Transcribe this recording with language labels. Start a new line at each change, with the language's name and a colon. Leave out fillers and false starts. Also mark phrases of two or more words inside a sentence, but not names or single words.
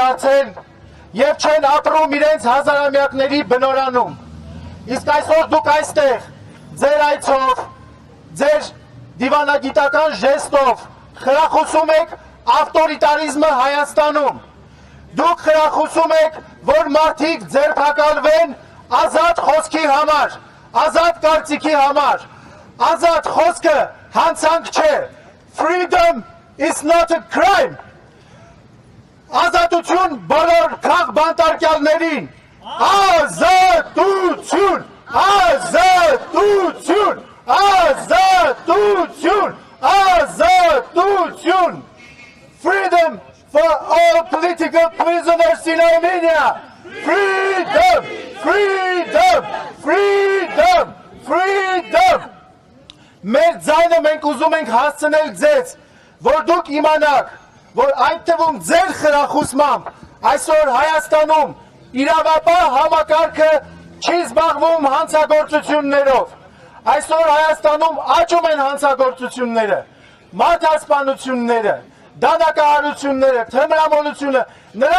Armenian: դարձել եւ չեն ապրում իրենց հազարամյակների բնորանում։ Իսկ այսօր դուք այստեղ ձեր այցով, ձեր դիվանագիտական ժեստով խրախուսում եք ավտորիտարիզմը Հայաստանում։ Դուք խրախուսում եք, որ մարդիկ ձերբակալվեն ազատ խոսքի համար, ազատ կարծիքի համար։ Ազատ խոսքը հանցանք չէ։
English: Freedom is not a crime.
Armenian: Ազատություն բոլոր քաղ բանտարկյալներին։ Ազատություն, ազատություն, ազատություն, ազատություն։
English: Freedom for all political prisoners in Armenia. Freedom, freedom, freedom, freedom.
Armenian: Մեր ձայնը մենք ուզում ենք հասցնել ձեզ, որ դուք իմանաք, որ այդ թվում ձեր խրախուսմամբ այսօր Հայաստանում իրավապահ համակարգը չի զբաղվում հանցագործություններով։ Այսօր Հայաստանում աճում են հանցագործությունները, մարդասպանությունները, դանակահարությունները, թմրամոլությունը, նրա